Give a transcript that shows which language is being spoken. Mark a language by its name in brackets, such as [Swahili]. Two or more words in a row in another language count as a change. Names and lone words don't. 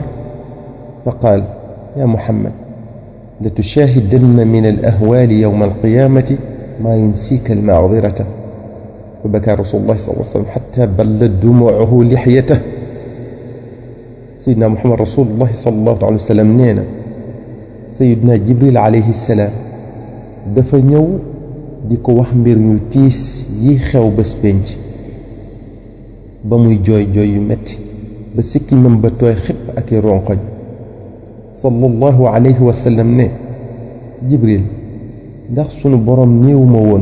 [Arabic] فقال: يا محمد، لتشاهدن من الأهوال يوم القيامة ما ينسيك المعذرة. فبكى رسول الله صلى الله عليه وسلم حتى بلت دموعه لحيته. سيدنا محمد رسول الله صلى الله عليه وسلم [Wolof] نينا [Arabic] سيدنا جبريل عليه السلام [Wolof] dafa ñëw di ko wax mbir ñu tiis yi xew bés penc ba muy jooy jooy yu metti ba sikkinam ba tooy xëpp ak ronqoj [Arabic] صلى الله عليه وسلم [Wolof] ne jibril ndax sunu borom néewuma woon